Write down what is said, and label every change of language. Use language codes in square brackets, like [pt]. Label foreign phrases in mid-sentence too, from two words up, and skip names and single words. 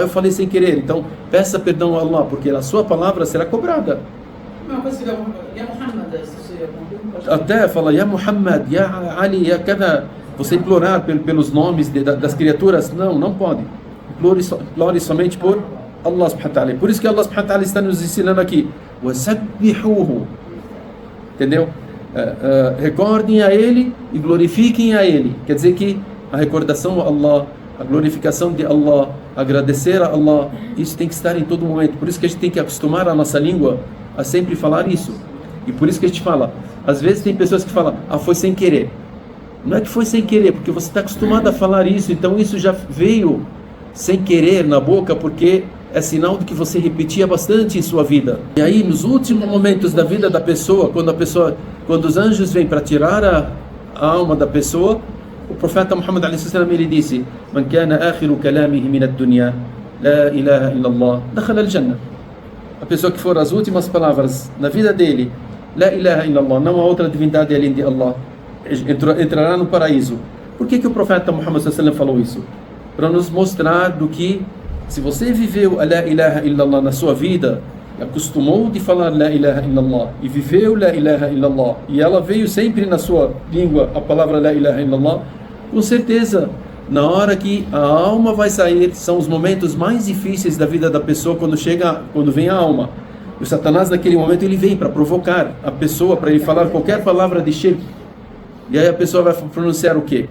[pt] Eu falei sem querer, então peça perdão a Allah, porque a sua palavra será cobrada. Até fala, Ya Muhammad, Ya Ali, Ya cada, você implorar pelos nomes das criaturas, não pode. Implore somente por Allah [ar] سبحانه وتعالى. [pt] Por isso que Allah [ar] سبحانه وتعالى [pt] está nos ensinando aqui, وَسَبِّحُوهُ, entendeu? Recordem a Ele e glorifiquem a Ele. Quer dizer que a recordação a Allah, a glorificação de Allah, agradecer a Allah, isso tem que estar em todo momento. Por isso que a gente tem que acostumar a nossa língua a sempre falar isso. E por isso que a gente fala, às vezes tem pessoas que falam, foi sem querer. Não é que foi sem querer, porque você está acostumado a falar isso, então isso já veio sem querer na boca, porque é sinal de que você repetia bastante em sua vida. E aí, nos últimos momentos da vida da pessoa, quando os anjos vêm para tirar a alma da pessoa, o profeta Muhammad a.s. ele disse: [ar] "من كان آخر كلامه من الدنيا، لا إله إلا الله، دخل الجنة." [pt] A pessoa que for as últimas palavras na vida dele, [ar] لا إله إلا الله, [pt] não há outra divindade além de Allah, entrará no paraíso. Por que o profeta Muhammad a.s. falou isso? Para nos mostrar do que, se você viveu a [ar] لا إله إلا الله [pt] na sua vida, acostumou de falar [ar] لا إله إلا الله [pt] e viveu [ar] لا إله إلا الله, [pt] e ela veio sempre na sua língua a palavra [ar] لا إله إلا الله, [pt] com certeza na hora que a alma vai sair, são os momentos mais difíceis da vida da pessoa, quando vem a alma. O Satanás naquele momento ele vem para provocar a pessoa, para ele falar qualquer palavra de shirk, e aí a pessoa vai pronunciar o quê?